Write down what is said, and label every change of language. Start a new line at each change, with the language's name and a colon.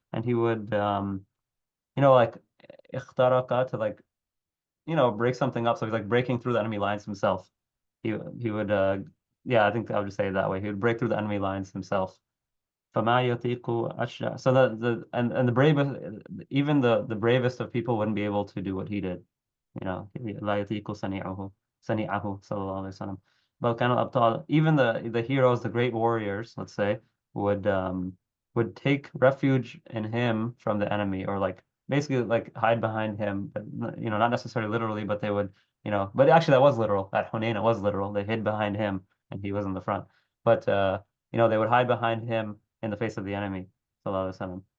English: And he would, like, اخترق, to like, break something up. So he's like breaking through the enemy lines himself. He would, yeah, I think I would just say it that way. He would break through the enemy lines himself.
Arabic: فما يطيق أشجع.
English: So the bravest, even the bravest of people wouldn't be able to do what he did.
Arabic: لا يطيق صنيعه صلى الله عليه وسلم. بل كان الأبطال,
English: even the heroes, the great warriors, let's say, would take refuge in him from the enemy, or like basically like hide behind him, but not necessarily literally, but they would, but actually that was literal. At Hunayn it was literal. They hid behind him and he was in the front. But they would hide behind him in the face of the enemy, sallallahu alaihi wasallam.